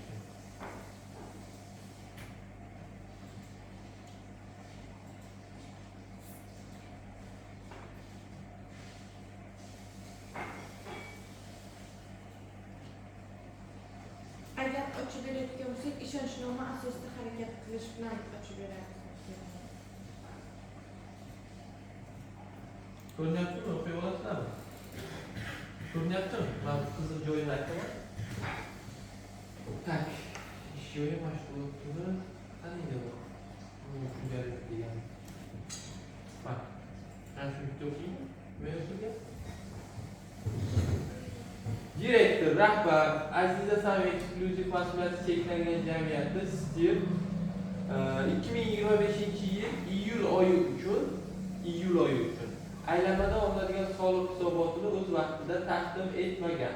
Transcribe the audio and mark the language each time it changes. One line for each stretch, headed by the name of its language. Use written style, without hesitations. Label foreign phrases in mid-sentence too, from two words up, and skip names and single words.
Uzbek: Agar ochib berayotgan bo'lsak, ishonchnoma asosida harakat qilish bilan ochib beramiz. Ko'ryaptimi? O'qiy olasizlarmi? Ko'ryaptimi? Men qizil joyini aytaman. Tak. Ish joyi mashg'ulotini qanday Bak.
Turkish: Ben şu bitti okuyayım. Böyle okuyayım.
Uzbek: Direktor, rahbar, Aziza Sami Eksklyuziv mas'uliyati cheklangan jamiyatda stil 2025 yil iyul oyi uchun aylanmada olinadigan soliq hisobotini o'z vaqtida taqdim etmagan.